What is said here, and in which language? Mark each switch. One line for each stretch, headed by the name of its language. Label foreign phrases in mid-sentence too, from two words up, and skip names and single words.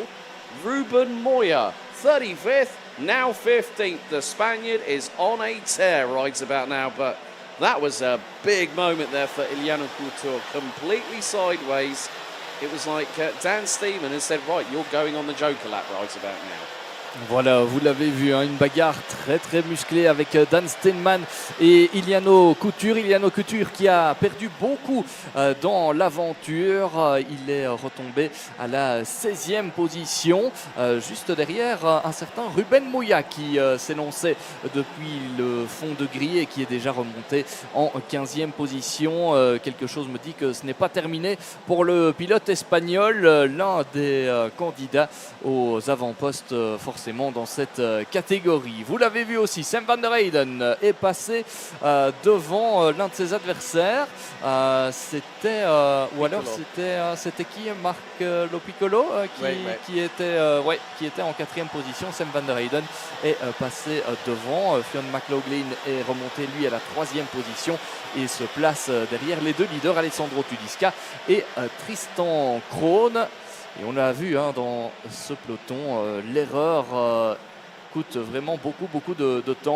English: Ruben Moya, 35th, now 15th. The Spaniard is on a tear right about now, but that was a big moment there for Iliano Couture, completely sideways. It was like Dan Steedman has said, right, you're going on the Joker lap right about now.
French: Voilà, vous l'avez vu, hein, une bagarre très très musclée avec Dan Steedman et Iliano Couture. Iliano Couture qui a perdu beaucoup dans l'aventure. Il est retombé à la 16e position, juste derrière un certain Ruben Moya qui s'élançait depuis le fond de grille et qui est déjà remonté en 15e position. Quelque chose me dit que ce n'est pas terminé pour le pilote espagnol, l'un des candidats aux avant-postes forcément dans cette catégorie. Vous l'avez vu aussi, Sam van der Heyden est passé devant l'un de ses adversaires. C'était ou alors c'était qui, Marc Lopiccolo qui était en 4e position. Sam van der Heyden est passé devant. Fionn McLaughlin est remonté lui à la 3e position et se place derrière les 2 leaders, Alessandro Tulisca et Tristan Krohn. Et on l'a vu dans ce peloton, l'erreur coûte vraiment beaucoup de temps.